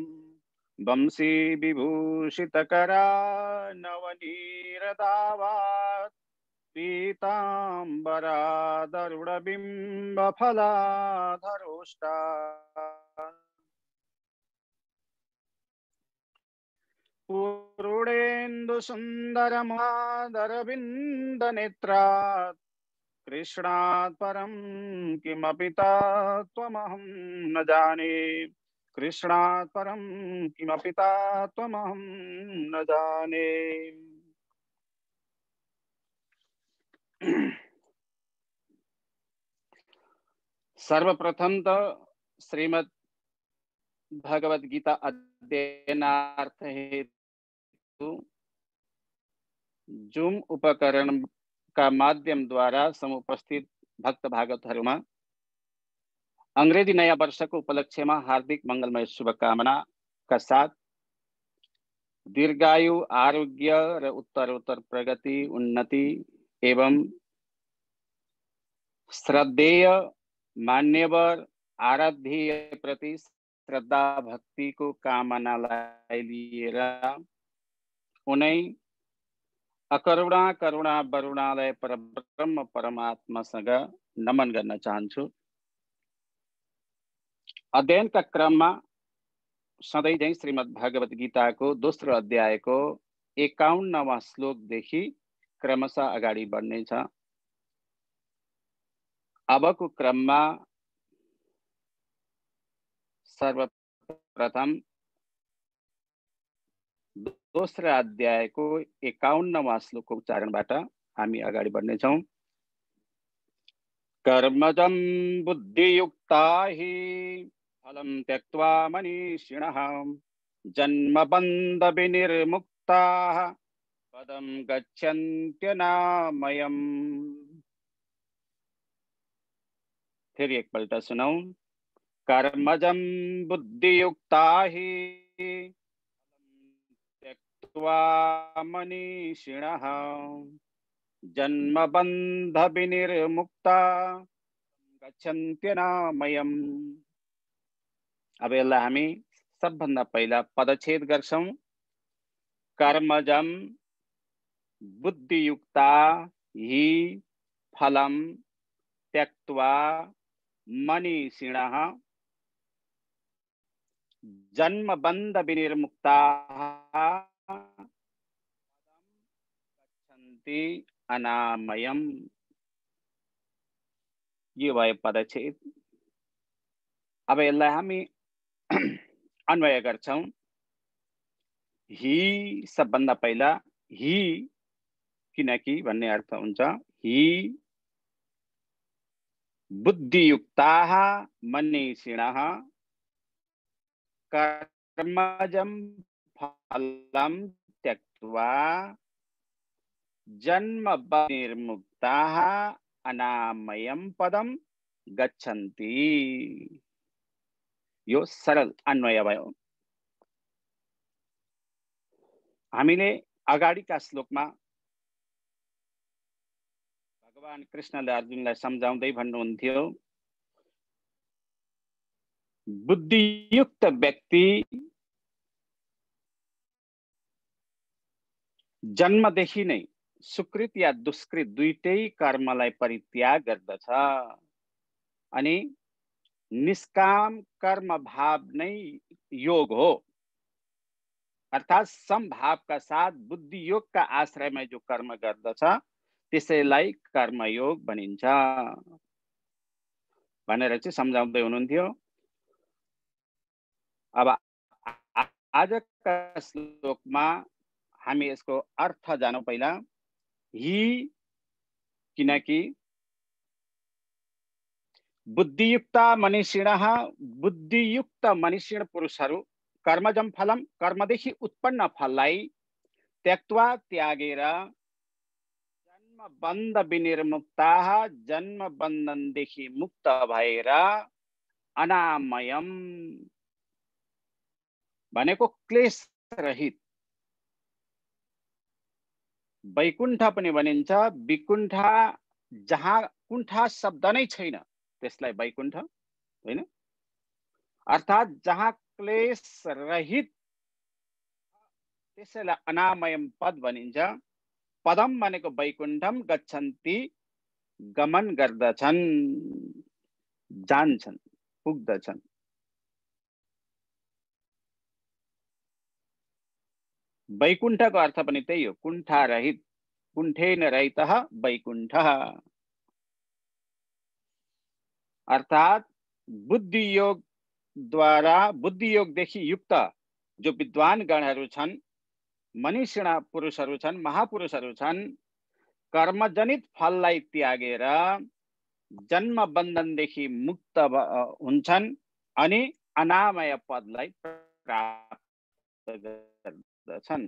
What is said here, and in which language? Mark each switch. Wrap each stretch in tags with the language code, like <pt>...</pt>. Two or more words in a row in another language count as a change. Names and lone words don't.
<sa>वंशी विभूषितकरा नवनीरदावात् पीताम्बरादरुणबिम्बफलाधरोष्टा पूर्णेन्दुसुन्दरमादरविन्दनेत्रात् कृष्णात् परं किमपि तत्त्वमहं न जाने। कृष्णात् परं किमपि तत्त्वमहं न जाने।</sa> <ne>सर्वप्रथम तो श्रीमद् भगवद गीता अध्ययनार्थ हेतु जूम उपकरण का माध्यम द्वारा समुपस्थित भक्त भागवतहरुमा अंग्रेजी नया वर्ष को उपलक्ष्य में हार्दिक मंगलमय शुभकामना का साथ दीर्घायु आरोग्य र उत्तरोत्तर प्रगति उन्नति एवं श्रद्धेय मान्यवर आराध्य प्रति श्रद्धा भक्ति को कामनालाई लिएर उनै अकरुणा करुणा वरुणालय परब्रह्म परमात्मासँग नमन गर्न चाहन्छु। अध्ययन का क्रम में सधैं झैं श्रीमद् भगवत गीता को दोस्रो अध्याय को 51वां श्लोक देखि क्रमशः अगाडि बढ्नेछ। अबको क्रम में सर्वप्रथम दोस्रो अध्याय को 51वां श्लोक को उच्चारणबाट हामी अगाडि बढ्नेछौं।</ne> <sa>कर्मजं बुद्धियुक्ता हि फलं त्यक्त्वा मनीषिणः जन्मबन्ध विनिर्मुक्ताः पदं गच्छन्त्यनामयम्।</sa> <ne>फिर एक पल्ट सुनौ।</ne> <sa>कर्मजं बुद्धियुक्ता हि त्यक्त्वा मनीषिणः जन्मबन्ध विनिर्मुक्ता गच्छन्त्यनामयम्।</sa> <ne>अब यसलाई हामी सबभन्दा पहिला पदच्छेद गर्छौं।</ne> <sa>कर्मजं बुद्धियुक्ता हि फलं त्यक्त्वा मनीषिणः जन्मबन्ध विनिर्मुक्ताः गच्छन्ति अनामयम्।</sa> <ne>ये भयो पदच्छेद। अब यसलाई हामी अन्वय गर्छौं। हि सबभन्दा पहिला हि किनकि भन्ने अर्थ हुन्छ हि</ne> <sa>बुद्धियुक्ताः मनीषिणः कर्मजं फलं त्यक्त्वा जन्मबन्धनिर्मुक्ताः अनामयं पदं गच्छन्ति।</sa> <ne>यो सरल अन्वय भयो। हामीले अगाडिका श्लोकमा भगवान कृष्णले अर्जुनलाई सम्झाउँदै भन्नुहुन्थ्यो, बुद्धियुक्त व्यक्ति जन्मदेखि नै सुकृत या दुष्कृत दुईटै कर्मलाई परित्याग गर्दछ अनि निष्काम कर्म भाव नै योग हो। अर्थात समभाव का साथ बुद्धि योग का आश्रय में जो कर्म गर्दछ त्यसैलाई कर्मयोग भनिन्छ भनेर चाहिँ सम्झाउँदै हुनुहुन्थ्यो। अब आजका श्लोकमा हामी यसको अर्थ जानौं। पहिला हि किनकि बुद्धियुक्त मनीषिण पुरुषहरू</ne> <sa>कर्मजम फलम</sa> <ne>कर्मदेखि उत्पन्न फललाई त्यक्त्वा त्यागेर</ne> <sa>जन्मबन्ध विनिर्मुक्ताः</sa> <ne>जन्म बन्धनदेखि मुक्त भएर अनामयम भनेको क्लेश रहित वैकुण्ठ पनि भनिन्छ। विकुण्ठ जहाँ कुण्ठा शब्द नै छैन त्यसलाई वैकुण्ठ हैन। अर्थात जहाँ क्लेश रहित त्यसैलाई अनामयम पद भनिन्छ। पदम भनेको</ne> <sa>वैकुण्ठम गच्छन्ति</sa> <ne>गमन गर्दछन्, जान्छन्, पुग्दछन्। वैकुण्ठको अर्थ पनि त्यही हो, कुण्ठा रहित,</ne> <sa>कुण्ठेन रहितः वैकुण्ठः।</sa> <ne>अर्थात बुद्धि योग द्वारा, बुद्धि योगदेखि युक्त जो विद्वान गणहरू छन्, मनीषी पुरुषहरू छन्, महापुरुषहरू छन्, कर्मजनित फललाई त्यागेर जन्म बन्धनदेखि मुक्त हुन्छन् अनि अनामय पदलाई प्राप्त गर्दछन्।</ne>